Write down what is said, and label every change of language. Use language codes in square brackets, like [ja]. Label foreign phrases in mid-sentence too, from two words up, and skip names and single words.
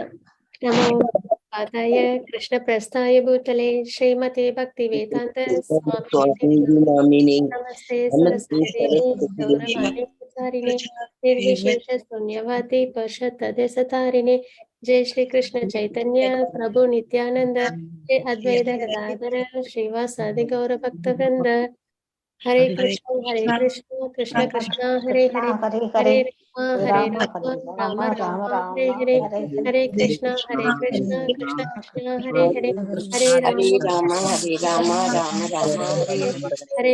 [sa] नमो पादाय कृष्ण प्रस्थाय भूतले श्रीमते भक्ति वेदान्त स्वामी नमस्ते सरस्वती गौरवाणी प्रचारिणे निर्विशेष शून्यवादी पश्चातारिणे जय श्री कृष्ण चैतन्य प्रभु नित्यानंद जय अद्वैत गदाधर श्रीवासादि गौर भक्त वृंद हरे कृष्ण कृष्ण कृष्ण हरे हरे हरे राम राम राम हरे हरे हरे कृष्ण कृष्ण कृष्ण हरे हरे हरे राम राम राम हरे हरे